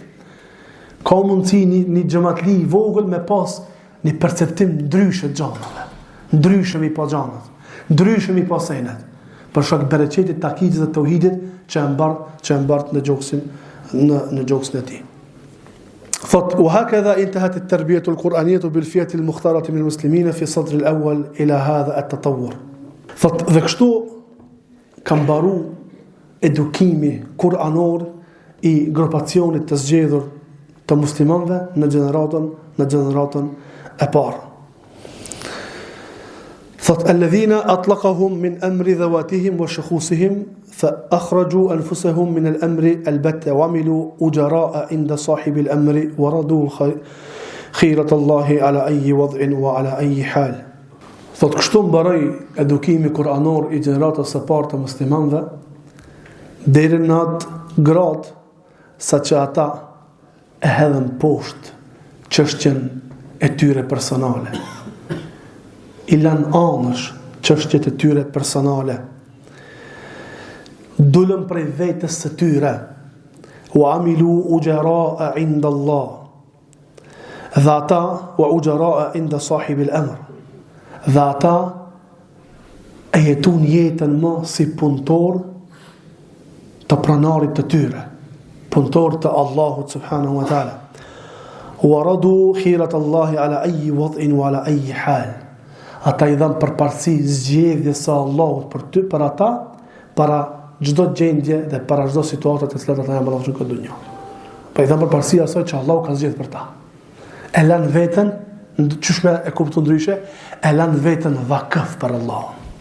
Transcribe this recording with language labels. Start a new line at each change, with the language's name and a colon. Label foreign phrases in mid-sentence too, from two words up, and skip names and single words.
Albanian: Ka mundësi një xhamatli i vogël me pas një perceptim ndryshe gjanave. Ndryshe mi pa gjanat. Ndryshe mi pa senet. Për shkak bereqetit, takidit dhe tauhidit që e mbart në gjoksin e tij.
Arabic: Thot وهكذا انتهت التربية القرآنية بالفئة المختارة من المسلمين في الصدر الأول إلى هذا التطور.
Albanian: Thot dhe kështu ka mbaru edukimi kuranor i grupacionit të zgjedhur të muslimanëve në gjeneratën e parë.
Arabic: Thot الذين أطلقهم من أمر ذواتهم وشخوصهم فأخرجوا أنفسهم من الأمر البتة وعملوا أجراء عند صاحب الأمر وردوا خيرة الله على أي وضع وعلى أي حال.
Albanian: Thot kështu mbaroi edukimi kuranor i gjeneratës së parë të muslimanëve deri në atë grad sa që ata e hedhën poshtë çështjen e tyre personale. I lanë anësh çështjet e tyre personale. Dulën prej vetës së tyre.
Arabic: وعملوا أجراء عند الله.
Albanian: Dhe ata
Arabic: وأجراء عند صاحب الأمر.
Albanian: Dhe ata e jetun jetën më si punëtor të pranarit të tyre. Punëtor të Allahut
Arabic: سبحانه وتعالى. وردوا خيرة الله على أي وضع وعلى أي حال.
Albanian: Ata i dhanë përparësi zgjedhjes së Allahut për ata, para çdo gjendje dhe para çdo situate të cilat ata janë në këtë dunjë. Po i dhanë përparësi asaj që Allahu ka zgjedhur për ta. E lanë veten, çush me e kupton ndryshe, e lanë veten vakëf për Allahun.